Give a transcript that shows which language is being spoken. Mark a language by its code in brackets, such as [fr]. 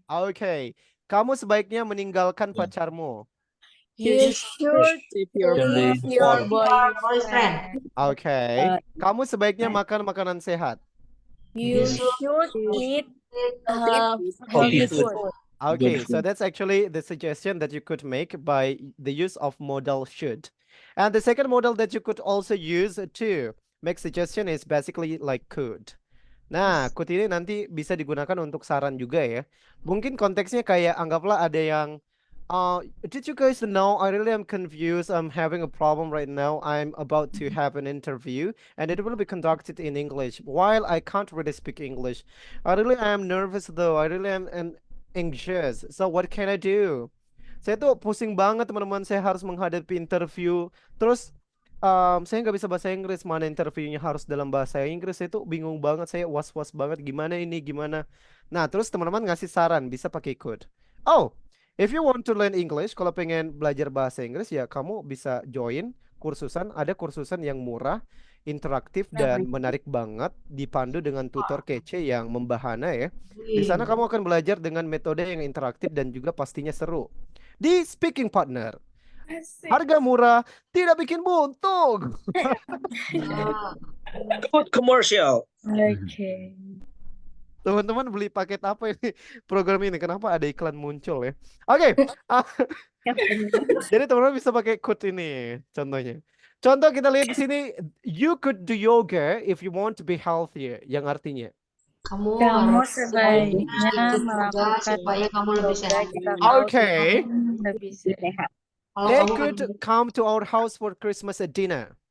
[id] Okay, kamu sebaiknya meninggalkan pacarmu. [en] You should leave your boyfriend. [id] Okay, kamu sebaiknya makan makanan sehat. [en] You should eat Healthy healthy food. food. Okay, so that's actually the suggestion that you could make by the use of modal should. And the second modal that you could also use to make suggestion is basically like could. [id] Nah, could ini nanti bisa digunakan untuk saran juga ya. Mungkin konteksnya kayak anggaplah ada yang [en] did you guys know I really am confused. I'm having a problem right now. I'm about to have an interview and it will be conducted in English. While I can't really speak English, I really am nervous though. I really am anxious. So what can I do? [id] Saya tuh pusing banget teman-teman. Saya harus menghadapi interview. Terus saya nggak bisa bahasa Inggris. Mana interviewnya harus dalam bahasa Inggris? Saya tuh bingung banget. Saya was-was banget. Gimana ini? Gimana? Nah, terus teman-teman ngasih saran. Bisa pakai could. [en] Oh, if you want to learn English, [id] kalau pengen belajar bahasa Inggris ya kamu bisa join kursusan. Ada kursusan yang murah, interaktif dan menarik banget, dipandu dengan tutor kece yang membahana ya. Di sana kamu akan belajar dengan metode yang interaktif dan juga pastinya seru. Di Speaking Partner. Harga murah, tidak bikin buntung. [en] Good commercial. Okay. [id] Teman-teman beli paket apa ini program ini? Kenapa ada iklan muncul ya? Oke. Jadi teman-teman bisa pakai code ini contohnya. Contoh kita lihat di sini, [en] you could do yoga if you want to be healthier, [id] yang artinya. Kamu sebaiknya melakukan supaya kamu lebih sehat. [en] Okay. [id] Lebih sehat. [en] They could come to our house for Christmas dinner.